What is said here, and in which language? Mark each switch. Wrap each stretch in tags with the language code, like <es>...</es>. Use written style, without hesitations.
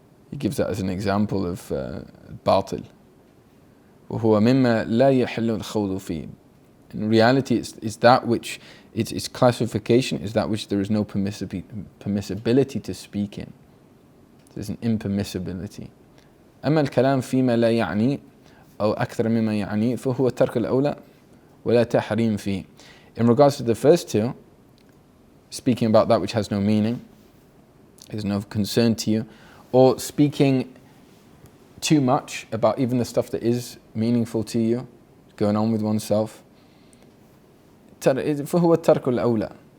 <en>He gives that as an example of batil.</en> <ar>وهو مما لا يحل الخوض فيه.</ar> <en>In reality, it's that which, its classification is that which there is no permissibility to speak in. There's an impermissibility.</en> <ar>أما الكلام فيما لا يعني أو أكثر مما يعني فهو ترك الأولى ولا تحريم فيه.</ar> <en>In regards to the first two, speaking about that which has no meaning, is no concern to you, or speaking too much about even the stuff that is meaningful to you, going on with oneself,</en> <ar>فهو ترك الأولى.</ar>